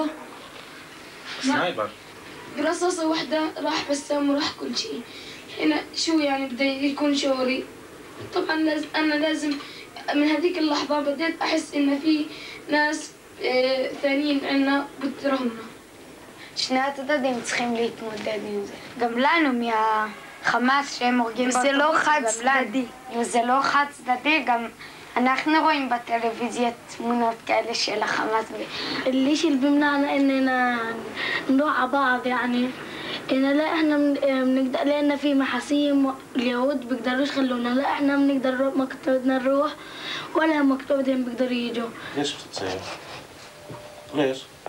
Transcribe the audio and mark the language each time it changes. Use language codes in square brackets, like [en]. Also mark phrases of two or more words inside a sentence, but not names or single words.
[ar] سنايبر. برصاصة واحدة راح بسام وراح كل شيء. هنا شو يعني بده يكون شعوري؟ طبعا أنا لازم من هذيك اللحظة بديت أحس إن في ناس ثانيين عنا بترهمنا. [he] שני הצדדים צריכים להתמודד עם זה. גם לנו מהחמאס שהם הורגים זה לא חד צדדי. זה לא חד צדדי, גם אנחנו רואים בטלוויזיה תמונות כאלה של החמאס. [ar] الشيء اللي بيمنعنا إننا نروح على بعض يعني إن لا إحنا بنقدر لأن في محاسيم اليهود بيقدروش يخلونا لا إحنا بنقدر مكتوب بدنا نروح ولا مكتوب بدهم بيقدروا يجوا. ليش بتتصير؟ ليش؟